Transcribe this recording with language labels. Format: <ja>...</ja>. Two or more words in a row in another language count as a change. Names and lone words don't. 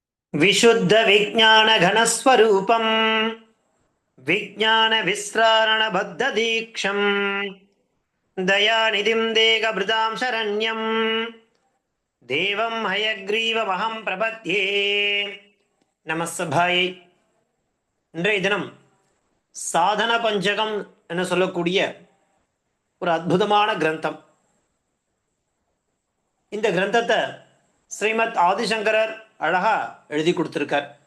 <sa>विशुद्ध विज्ञान घनस्वरूपम विज्ञान विस्रारण बद्ध दीक्षम दयानिधिं देहभृतां शरण्यं देवं हयग्रीवमहं प्रपद्ये நமஸ்தபாயை.</sa> <ta>இன்றைய தினம் சாதன பஞ்சகம் என சொல்லக்கூடிய ஒரு அற்புதமான கிரந்தம். இந்த கிரந்தத்தை ஸ்ரீமத் ஆதிசங்கரர் அழகா எழுதி கொடுத்திருக்கார்.</ta>